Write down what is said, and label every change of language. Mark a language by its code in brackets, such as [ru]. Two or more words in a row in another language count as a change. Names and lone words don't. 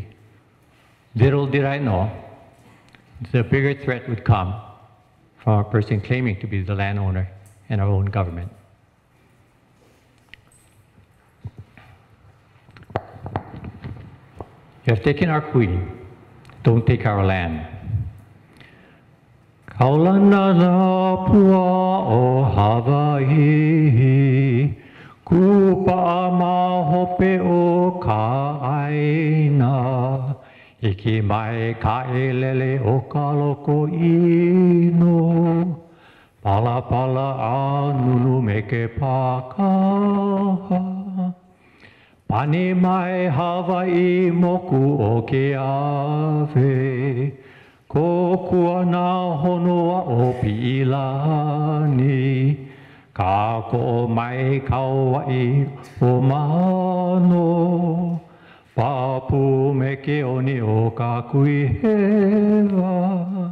[en] Little did I know, the bigger threat would come from a person claiming to be the landowner and our own government. You have taken our queen, don't take our land. [haw] Kaulana na pua o Hawaii, kupa ma hope o ka aina, iki mai ka elele o ka loko ino, pala pala a nunu me ke pakaha. Pane mai Hawaii moku o ke ave, ko kua na honua o Piilani, ka ko mai Kauai o Mano, papu me ke oni o ka kuihewa.